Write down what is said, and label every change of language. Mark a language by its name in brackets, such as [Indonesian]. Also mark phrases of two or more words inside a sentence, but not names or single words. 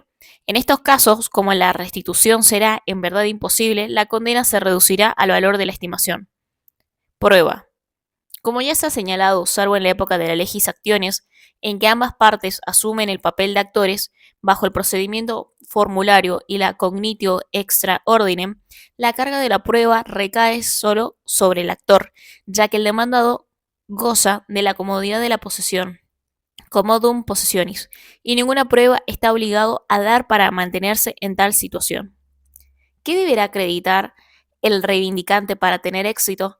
[Spanish] En estos casos, como la restitución será en verdad imposible, la condena se reducirá al valor de la estimación. Prueba. Como ya se ha señalado, salvo en la época de la [Latin] legis actiones, [Spanish] en que ambas partes asumen el papel de actores, bajo el procedimiento formulario y la [Latin] cognitio extra ordinem, [Spanish] la carga de la prueba recae solo sobre el actor, ya que el demandado goza de la comodidad de la posesión, [Latin] commodum possessionis, [Spanish] y ninguna prueba está obligado a dar para mantenerse en tal situación. ¿Qué deberá acreditar el reivindicante para tener éxito?